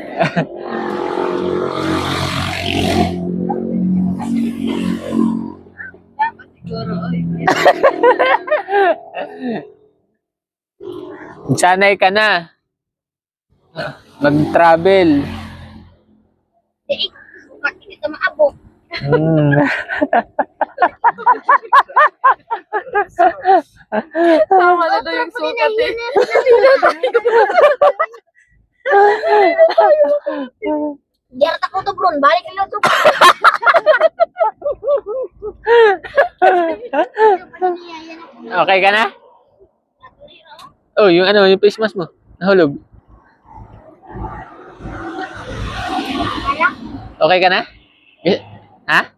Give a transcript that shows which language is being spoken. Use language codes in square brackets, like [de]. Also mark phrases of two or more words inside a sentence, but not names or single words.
[tl] Dapat siguro. Sanay ka na. Mag-travel. Eh, bukan kita maabot. Hmm. Tama na daw yung sukat eh. [ms] Biar tak tutup bron, balik dulu tuh. [tl] Okay ka na? Oh, yung ano, yung face mask mo. Nahulog. Okay ka na? Ha?